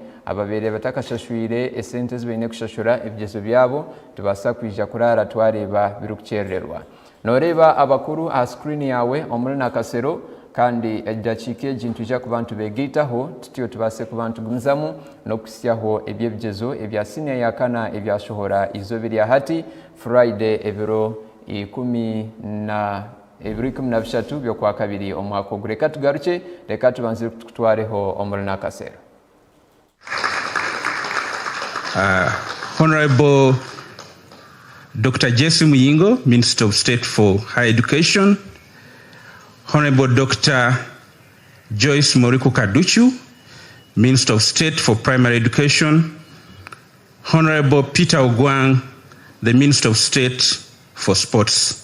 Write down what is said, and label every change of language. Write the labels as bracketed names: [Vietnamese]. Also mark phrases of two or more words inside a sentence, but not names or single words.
[Nyankole] ababere batakashashwire esente ezibeine kushashura ebigezo byabo tubasa kwija kurara twareba birukukererwa noreba abakuru a screen yawe omulina kasero kandi edakike jintuja ku bantu begitaho tutyo tubase ku bantu gumzamu no kusyaho ebyebigezo ebya Siniya ya Kana ebyashohora izobiri hati Friday ebiro 13 byo kwa kabiri omwaka ogureka tugaruke reka tubanze kutwareho omulina kasero. [English] Honorable Dr. Jesse Muyingo, Minister of State for Higher Education, Honorable Dr. Joyce Moriku Kaduchu, Minister of State for Primary Education, Honorable Peter Ogwang, the Minister of State for Sports.